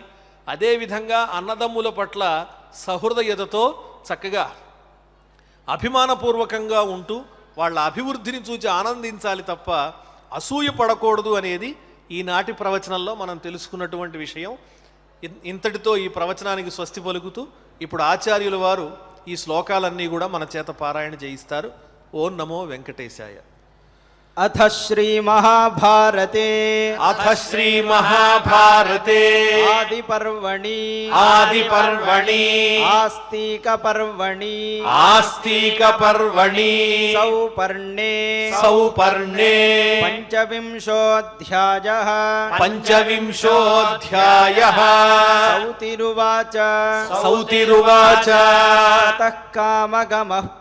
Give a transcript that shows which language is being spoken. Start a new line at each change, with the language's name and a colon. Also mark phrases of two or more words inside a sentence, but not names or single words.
Telugu: అదేవిధంగా అన్నదమ్ముల పట్ల సహృదయతతో చక్కగా అభిమానపూర్వకంగా ఉంటూ వాళ్ళ అభివృద్ధిని చూసి ఆనందించాలి తప్ప అసూయ పడకూడదు అనేది ఈనాటి ప్రవచనంలో మనం తెలుసుకున్నటువంటి విషయం. ఇంతటితో ఈ ప్రవచనానికి స్వస్తి పలుకుతూ ఇప్పుడు ఆచార్యుల వారు ఈ శ్లోకాలన్నీ కూడా మన చేత పారాయణ చేయిస్తారు.
Sanskrit: ఓం నమో వెంకటేశాయ. अथ श्री महाभारते अथ श्री महाभारते आदि पर्वणि आस्तिक पर्वणि सौपर्णे पंचविंशोऽध्यायः सौतिरुवाच ततः कामगमः